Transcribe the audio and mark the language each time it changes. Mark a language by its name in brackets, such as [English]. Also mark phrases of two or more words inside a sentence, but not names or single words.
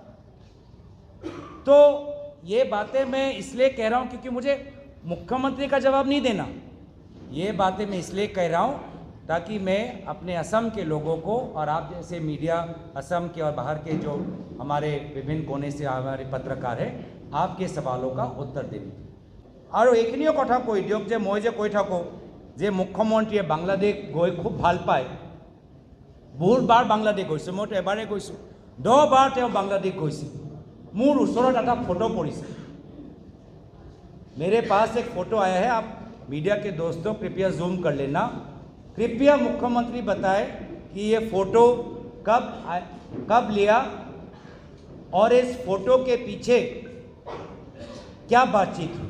[Hindi] तो ये बातें मैं इसलिए कह रहा हूँ क्योंकि मुझे मुख्यमंत्री का जवाब नहीं देना। ये बातें मैं इसलिए कह रहा हूँ ताकि मैं अपने असम के लोगों को और आप जैसे मीडिया, असम के और बाहर के जो हमारे विभिन्न कोने से हमारे पत्रकार हैं, आपके सवालों का उत्तर दें। [Assamese] और এইখিনিও কথা কৈ দিয়ক যে মই যে কৈ থাকোঁ যে মুখ্যমন্ত্ৰীয়ে বাংলাদেশ গৈ খুব ভাল পায়, বহুতবাৰ বাংলাদেশ গৈছে, মইতো এবাৰেই গৈছোঁ, 10 বাৰ তেওঁ বাংলাদেশ গৈছে। মোৰ ওচৰত এটা ফটো পৰিছে, [Hindi] मेरे पास एक फ़ोटो आया है, आप मीडिया के दोस्तों कृपया जूम कर लेना। कृपया मुख्यमंत्री बताए कि ये फ़ोटो कब लिया और इस फ़ोटो के पीछे क्या बातचीत हुई।